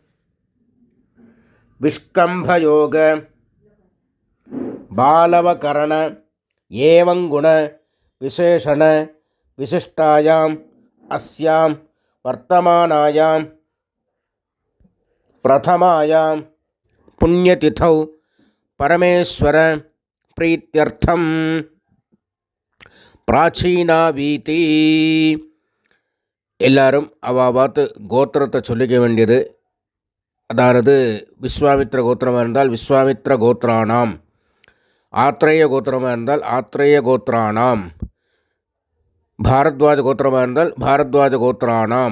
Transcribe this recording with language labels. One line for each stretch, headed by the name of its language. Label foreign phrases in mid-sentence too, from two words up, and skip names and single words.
Sanskrit: विष्कम्भयोग बालवकरण एवं गुण विशेषण विशिष्टायाम् अस्यां वर्तमानायां प्रथमायां पुण्यतिथौ परमेश्वर प्रीत्यर्थं प्राचीनावीति
Tamil: எல்லாரும் அவாபாத்து கோத்திரத்தை சொல்லிக்க வேண்டியது. அதாவது விஸ்வாமித்ர கோத்திரமாக இருந்தால்
Sanskrit: विश्वामित्र गोत्राणाम्,
Tamil: ஆத்ரேய கோத்திரமாக இருந்தால்
Sanskrit: आत्रेय गोत्राणाम्,
Tamil: பாரத்வாஜ கோத்திரமாக இருந்தால்
Sanskrit: भारद्वाज गोत्राणाम्.